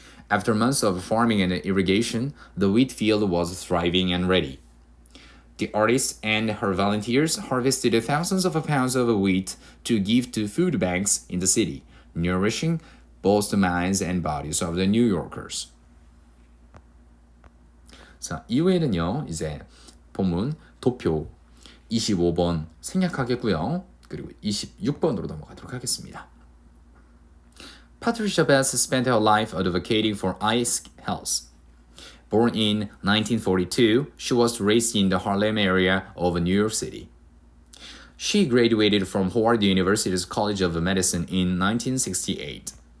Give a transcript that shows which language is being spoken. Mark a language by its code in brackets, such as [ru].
[en] After months of farming and irrigation, the wheat field was thriving and ready. The artist and her volunteers harvested thousands of pounds of wheat to give to food banks in the city, nourishing both the minds and bodies of the New Yorkers. [ko] 자, 이후에는요, 이제 본문 도표 25번 생략하겠고요. 그리고 26번으로 넘어가도록 하겠습니다. [en] Patricia Bess spent her life advocating for eye health. Born in 1942, she was raised in the Harlem area of New York City. She graduated from Howard University's College of Medicine in 1968.